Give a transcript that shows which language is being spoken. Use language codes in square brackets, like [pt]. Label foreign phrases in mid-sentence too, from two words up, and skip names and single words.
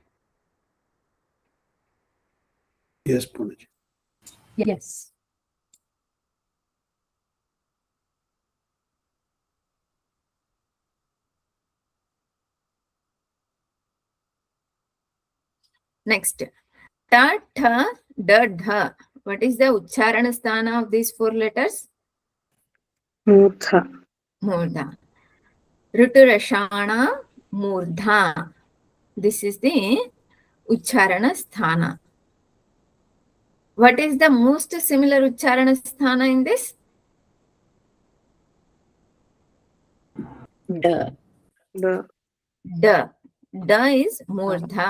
[en] Yes, Poonaji. Yes. Next, ta, tha, da, dha. What is the [sa] उच्चारण स्थान [en] of these 4 letters? Murtha. [sa] मूर्धा। ऋटुरषाणां मूर्धा. [en] This is the [sa] उच्चारण स्थान. [en] What is the most similar [sa] उच्चारण स्थान [en] in this? Da. The. Da. Da is murdha.